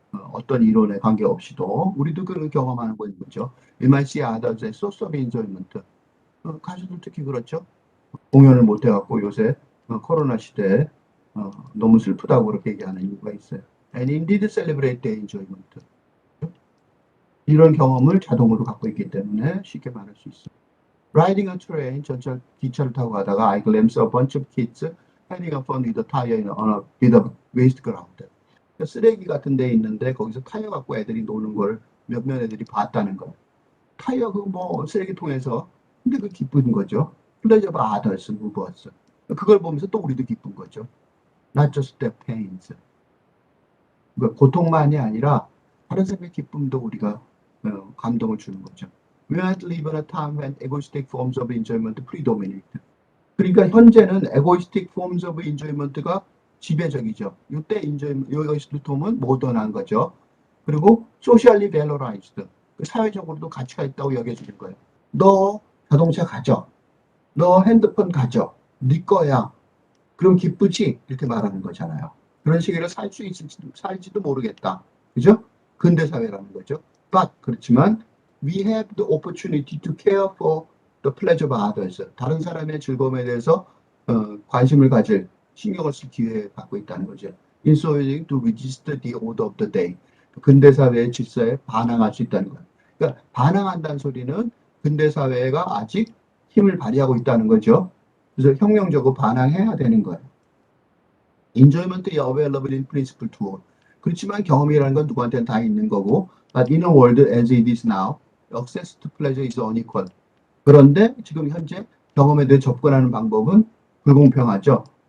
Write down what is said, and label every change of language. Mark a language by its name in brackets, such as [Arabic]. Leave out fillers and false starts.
[Korean] 어떤 이론에 관계없이도 우리도 그런 경험하는 거죠. [English] We might see others as source of enjoyment. [Korean] 가수들 특히 그렇죠. 공연을 못 해갖고 요새 코로나 시대에 너무 슬프다고 그렇게 얘기하는 이유가 있어요. [English] And indeed celebrate their enjoyment. [Korean] 이런 경험을 자동으로 갖고 있기 때문에 쉽게 말할 수 있어요. [English] Riding a train, [Korean] 전철 기차를 타고 가다가 [English] I glimpse a bunch of kids having a fun with a tire on a bit of waste ground. [Korean] 쓰레기 같은 데 있는데 거기서 타이어 갖고 애들이 노는 걸 몇몇 애들이 봤다는 거예요. 타이어 쓰레기통에서, 근데 기쁜 거죠. [English] Pleasure of others movers. [Korean] 그걸 보면서 또 우리도 기쁜 거죠. [English] Not just their pains. [Korean] 그러니까 고통만이 아니라 다른 사람의 기쁨도 우리가 감동을 주는 거죠. [English] We might live in a time when egoistic forms of enjoyment predominate. [Korean] 그러니까 현재는 [English] egoistic forms of enjoyment [Korean] 가 지배적이죠. 이때 egoistic 폼은 모던한 거죠. 그리고 [English] socially valorized. [Korean] 사회적으로도 가치가 있다고 여겨지는 거예요. 너 자동차 가져. 너 핸드폰 가져. 네 거야. 그럼 기쁘지? 이렇게 말하는 거잖아요. 그런 식으로 살지도 모르겠다. 그죠? 근대사회라는 거죠. [English] But, [Korean] 그렇지만, [English] we have the opportunity to care for the pleasure of others. [Korean] 다른 사람의 즐거움에 대해서 관심을 가질, 신경을 쓸 기회를 갖고 있다는 거죠. [English] In so doing to resist the order of the day. [Korean] 근대사회의 질서에 반항할 수 있다는 거예요. 그러니까 반항한다는 소리는 근대사회가 아직 힘을 발휘하고 있다는 거죠. 그래서 혁명적으로 반항해야 되는 거예요. [English] Enjoyment is available in principle to all. [Korean] 그렇지만 경험이라는 건 누구한테는 다 있는 거고, [English] but in a world as it is now, access to pleasure is unequal. [Korean] 그런데 지금 현재 경험에 대해 접근하는 방법은 불공평하죠.